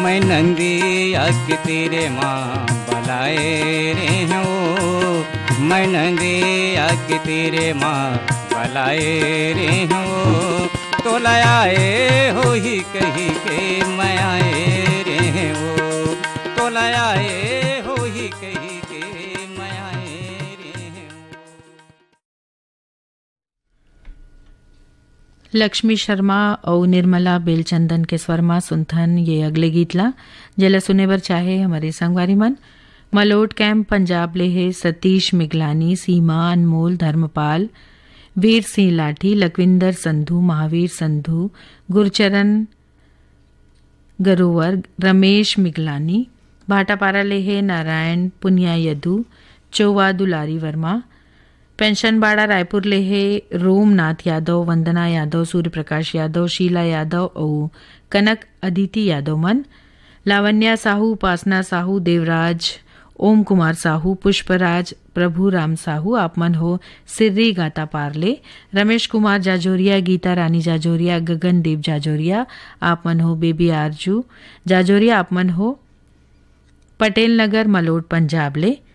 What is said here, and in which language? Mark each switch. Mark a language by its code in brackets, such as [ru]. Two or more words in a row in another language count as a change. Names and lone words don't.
[hne] नंदिया के तेरे माँ बलाए रे हो, मैं नंदिया के तेरे माँ बलाए रे हो, तो लाए हो ही कही के मैं आए रे हो, तो लाए हो ही कही के मैं आए रे हो। लक्ष्मी शर्मा और निर्मला बेलचंदन के स्वरमा सुनथन ये अगले गीतला जेला सुने बर चाहे हमारे संगवारी मन मलोट कैंप पंजाब ले है सतीश मिगलानी, सीमा, अनमोल, धर्मपाल, वीर सिंह लाठी, लखविंदर संधू, महावीर संधू, गुरचरण गरोवर, रमेश मिगलानी, भाटापारा ले है नारायण पुनिया यदु, चौवा दुलारी वर्मा, पेंशनबाड़ा रायपुर ले है रोमनाथ यादव, वंदना यादव, सूर्य प्रकाश यादव, शीला यादव और कनक अदिति यादव मन, लावण्या साहू, उपासना साहू, देवराज, ओम कुमार साहू, पुष्पराज, प्रभु राम साहू आप मन हो सिर्री गाता पारले, रमेश कुमार जाजोरिया, गीता रानी जाजोरिया, गगन देव जाजोरिया आप मन हो बेबी आरजू जाजोरिया आप मन हो पटेल नगर मलोट पंजाब ले,